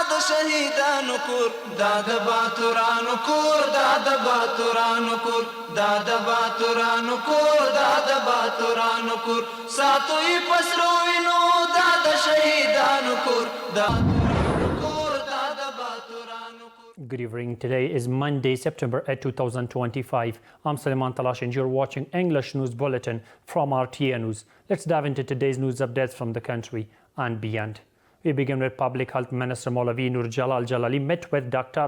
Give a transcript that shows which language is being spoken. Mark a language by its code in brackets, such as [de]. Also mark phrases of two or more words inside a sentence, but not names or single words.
[ps] شهیدانو کور دا د باتورانو کور دا د باتورانو کور دا د باتورانو کور دا د باتورانو کور ساتوي پسرو وینو دا د شهیدانو کور دا [en] Good evening. Today is Monday, September 8, 2025. I'm Suleiman Talash and you're watching English News Bulletin from RTA News. Let's dive into today's news updates from the country and beyond. We begin with Public Health Minister Maulavi Nur Jalal Jalali met with Dr.